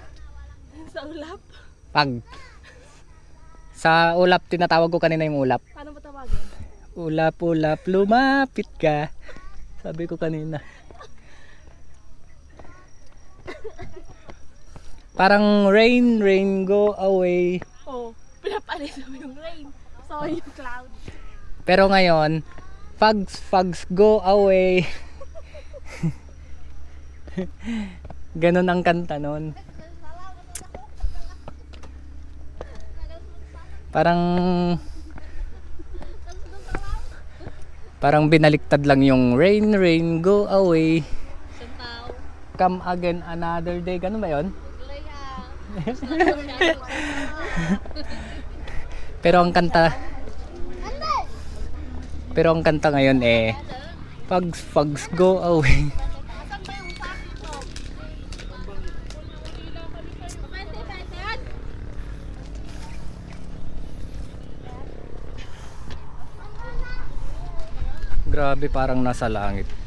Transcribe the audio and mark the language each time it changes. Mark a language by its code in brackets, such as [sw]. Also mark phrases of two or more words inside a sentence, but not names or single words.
[tl] Sa ulap? pag. Sa ulap, tinatawag ko kanina yung ulap. Paano mo tawagin? Ulap, ulap, lumapit ka. Sabi ko kanina. Parang [en] rain, rain, go away. [tl] Oh, pinapalis mo yung rain. So yung cloud. Pero ngayon, [en] fogs, fogs, go away. [tl] Ganon ang kanta nun. Parang binaliktad lang yung [en] rain, rain, go away. Come again another day. [tl] Ganun ba yun? Pero ang kanta ngayon eh [en] fogs, fogs, go away. [tl] Grabe, parang nasa langit.